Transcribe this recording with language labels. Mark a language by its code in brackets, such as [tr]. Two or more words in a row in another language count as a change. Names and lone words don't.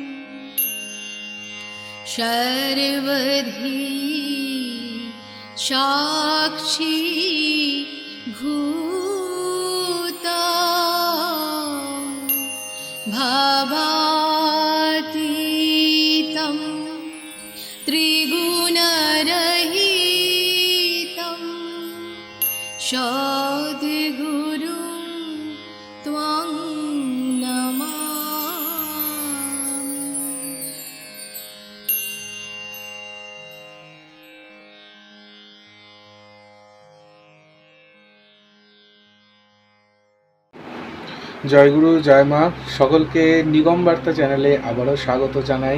[sa] सर्वधी साक्षी भूता भावातीतं त्रिगुणरहितं सद्गुरुं त्वं नमामि। [bn] জয়গুরু জয় মা, সকলকে নিগম বার্তা চ্যানেলে আবারও স্বাগত জানাই।